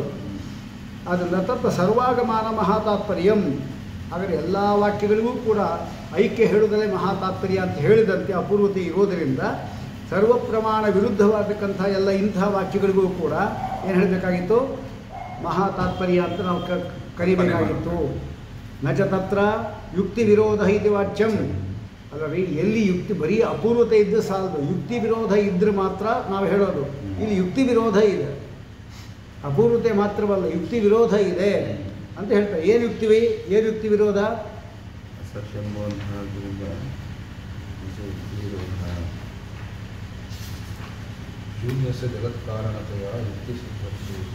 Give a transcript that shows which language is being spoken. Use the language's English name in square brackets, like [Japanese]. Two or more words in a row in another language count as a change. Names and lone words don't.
[Kannada] ಆದ್ದರಿಂದ [Sanskrit] ತತ್ವ ಸರ್ವಾಗಮಾನ ಮಹಾತಾತ್ಪರ್ಯಂ, [Kannada] ಹಾಗಾದರೆ ಎಲ್ಲ ವಾಕ್ಯಗಳಿಗೂ ಕೂಡ ಐಕ್ಯ ಹೇಳುವುದಲ್ಲೇ ಮಹಾತಾತ್ಪರ್ಯ ಅಂತ ಹೇಳಿದಂತೆ ಅಪೂರ್ವತೆ ಇರೋದರಿಂದ ಸರ್ವ ಪ್ರಮಾಣ ವಿರುದ್ಧವಾದಕ್ಕಂಥ ಎಲ್ಲ ಇಂತಹ ವಾಕ್ಯಗಳಿಗೂ ಕೂಡ ಏನು ಹೇಳಬೇಕಾಗಿತ್ತು? ಮಹಾತಾತ್ಪರ್ಯ ಅಂತ ನಾವು ಕರಿಬೇಕಾಗಿತ್ತು. [Sanskrit] ನಚ ತತ್ರ ಯುಕ್ತಿ ವಿರೋಧ ಇದು ವಾಚ್ಯಂ, [Kannada] ಅಲ್ಲರಿ ಎಲ್ಲಿ ಯುಕ್ತಿ ಬರೀ ಅಪೂರ್ವತೆ ಇದ್ದು ಸಾಲದು, ಯುಕ್ತಿ ವಿರೋಧ ಇದ್ದರೆ ಮಾತ್ರ ನಾವು ಹೇಳೋದು. ಇಲ್ಲಿ ಯುಕ್ತಿ ವಿರೋಧ ಇದೆ, ಅಪೂರ್ವತೆ ಮಾತ್ರವಲ್ಲ ಯುಕ್ತಿ ವಿರೋಧ ಇದೆ ಅಂತ ಹೇಳ್ತಾರೆ. ಏನು ಯುಕ್ತಿ ವಿರೋಧ? ಶೂನ್ಯಸ್ಯ ಜಗತ್ಕಾರಣತೆಯ ಯುಕ್ತಿ ಸಿದ್ಧತೆ.